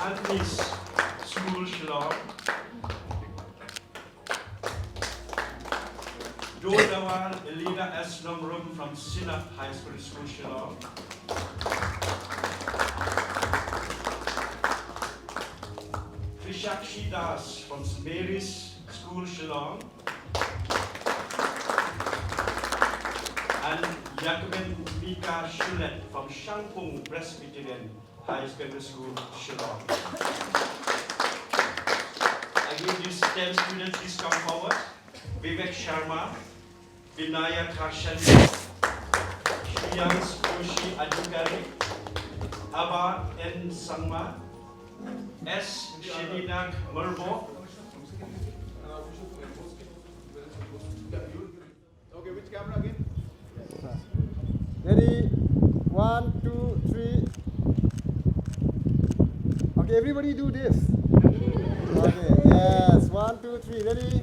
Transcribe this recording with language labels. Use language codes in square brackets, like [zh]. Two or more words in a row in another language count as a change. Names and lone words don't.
[en] Anthony's School, Shillong. Dodawal Elena S. Nongrum from Sinap High School, Shillong. Trishakshi Das from St. Mary's School, Shillong. And Yakuben Mika Shulet from Shangpung Presbyterian High Secondary School, Shillong. Again, these 10 students, please come forward. Vivek Sharma, Vinaya Karshan, Shriyans Joshi Adhikari, Abba N. Sangma, S. Shedinak Murbo. Okay, which camera again? Ready? 1, 2, 3. Okay, everybody do this. Okay, yes. 1, 2, 3. Ready?